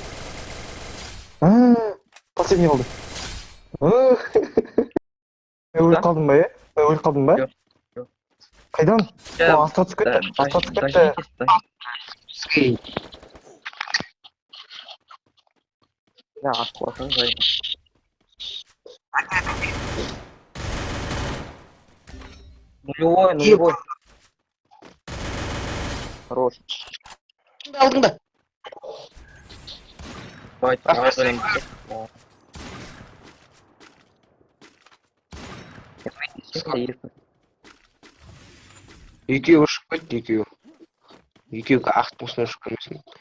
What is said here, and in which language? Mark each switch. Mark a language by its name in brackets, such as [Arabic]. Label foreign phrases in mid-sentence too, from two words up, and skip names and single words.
[Kazakh] Последний қалды. Мен өліп қалдым ба, Мен өліп қалдым ба? Жоқ, жоқ. Қайдан? О, астқа түсіп кетті. Астқа түсіп кетті. [Russian] Да, классно, зайка. Нулевой. Хорош. [Kazakh] Алдыңда. Давай, Екеуі ұшып кетті, екеуі. Екеуі ақтың үстіне ұшып келмесін.